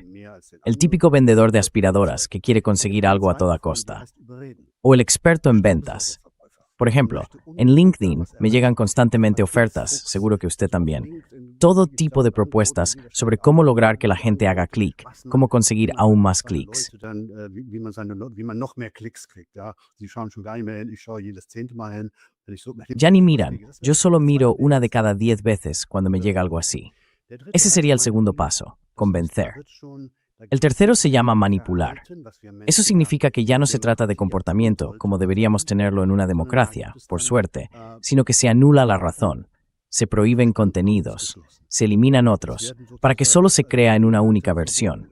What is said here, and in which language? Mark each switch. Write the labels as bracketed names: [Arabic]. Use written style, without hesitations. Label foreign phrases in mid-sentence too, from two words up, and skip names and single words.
[Spanish] El típico vendedor de aspiradoras que quiere conseguir algo a toda costa. O el experto en ventas. Por ejemplo, en LinkedIn me llegan constantemente ofertas, seguro que usted también. Todo tipo de propuestas sobre cómo lograr que la gente haga clic, cómo conseguir aún más clics. [German] Wie man noch mehr Klicks kriegt. Ja. Sie schauen schon gar nicht mehr hin, ich schaue jedes 10. Mal hin. Wenn ich so- [Spanish] Ya ni miran, yo solo miro una de cada 10 veces cuando me llega algo así. Ese sería el segundo paso, convencer. El tercero se llama manipular. Eso significa que ya no se trata de comportamiento, como deberíamos tenerlo en una democracia, por suerte, sino que se anula la razón, se prohíben contenidos, se eliminan otros, para que solo se crea en una única versión.